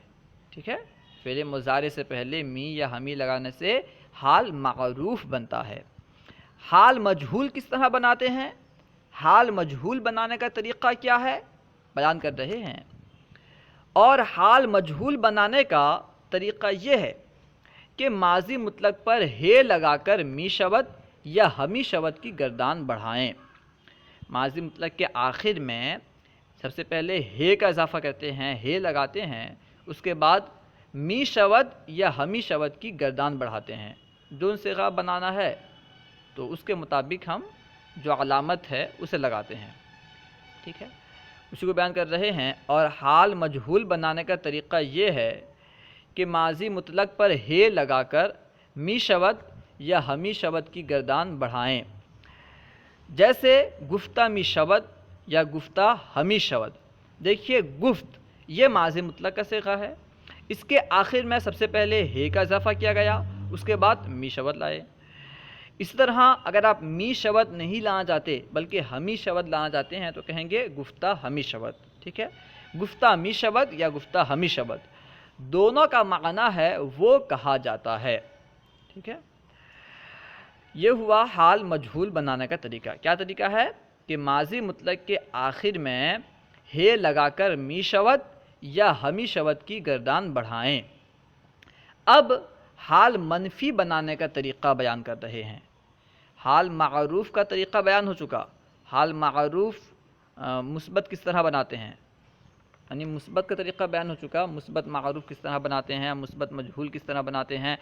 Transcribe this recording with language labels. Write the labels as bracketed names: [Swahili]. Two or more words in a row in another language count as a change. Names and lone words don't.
[Urdu] ٹھیک ہے، فعل مضارع سے پہلے می یا ہمی لگانے سے حال معروف بنتا ہے۔ حال مجہول کس طرح بناتے ہیں، حال مجہول بنانے کا طریقہ کیا ہے، بیان کر رہے ہیں۔ اور حال مجہول بنانے کا طریقہ یہ ہے کہ ماضی مطلق پر ہے لگا کر [Persian] می شود یا ہمی شود [Urdu] کی گردان بڑھائیں۔ ماضی مطلق کے آخر میں سب سے پہلے ہے کا اضافہ کرتے ہیں، ہے لگاتے ہیں، اس کے بعد [Persian] می شود یا ہمی شود [Urdu] کی گردان بڑھاتے ہیں۔ جو صیغہ بنانا ہے تو اس کے مطابق ہم جو علامت ہے اسے لگاتے ہیں۔ ٹھیک ہے، اسی کو بیان کر رہے ہیں۔ اور حال مجہول بنانے کا طریقہ یہ ہے کہ ماضی مطلق پر ہے لگا کر [Persian] می شود یا ہمی شود [Urdu] کی گردان بڑھائیں، جیسے [Persian] گفتہ می شود یا گفتہ ہمی شود۔ [Urdu] دیکھیے گفت یہ ماضی مطلق کا صیغہ ہے، اس کے آخر میں سب سے پہلے ہے کا اضافہ کیا گیا، اس کے بعد [Persian] می شود [Urdu] لائے۔ اس طرح اگر آپ [Persian] می شود [Urdu] نہیں لانا چاہتے بلکہ [Persian] ہمی شود [Urdu] لانا چاہتے ہیں تو کہیں گے [Persian] گفتہ ہمی شود۔ [Urdu] ٹھیک ہے، [Persian] گفتہ می شود یا گفتہ ہمی شود [Urdu] دونوں کا معنی ہے وہ کہا جاتا ہے۔ ٹھیک ہے، یہ ہوا حال مجہول بنانے کا طریقہ۔ کیا طریقہ ہے کہ ماضی مطلق کے آخر میں ہے لگا کر [Persian] می شود یا ہمی شود [Urdu] کی گردان بڑھائیں۔ اب حال منفی بنانے کا طریقہ بیان کر رہے ہیں۔ حال معروف کا طریقہ بیان ہو چکا، حال معروف مثبت کس طرح بناتے ہیں، یعنی مثبت کا طریقہ بیان ہو چکا، مثبت معروف کس طرح بناتے ہیں، مثبت مجہول کس طرح بناتے ہیں۔